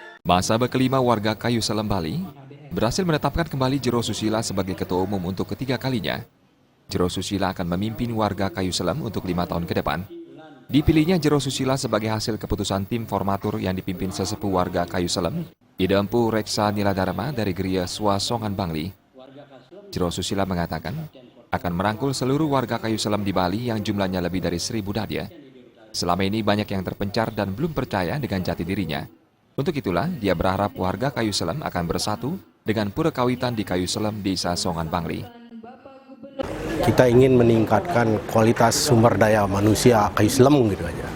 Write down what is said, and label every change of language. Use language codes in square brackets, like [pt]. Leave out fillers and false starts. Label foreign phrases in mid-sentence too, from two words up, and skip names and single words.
[id] Mahasabah kelima warga Kayu Selem Bali berhasil menetapkan kembali Jero Susila sebagai ketua umum untuk ketiga kalinya. Jero Susila akan memimpin warga Kayu Selem untuk 5 tahun ke depan. Dipilihnya Jero Susila sebagai hasil keputusan tim formatur yang dipimpin sesepuh warga Kayu Selem, Idempu Reksa Niladharma dari Geria Swasongan Bangli. Jero Susila mengatakan akan merangkul seluruh warga Kayu Selem di Bali yang jumlahnya lebih dari 1.000 dadia. Selama ini banyak yang terpencar dan belum percaya dengan jati dirinya. Untuk itulah, dia berharap warga Kayu Selem akan bersatu dengan pura kawitan di Kayu Selem, Desa Songan Bangli. Kita ingin meningkatkan kualitas sumber daya manusia Kayu Selem gitu aja.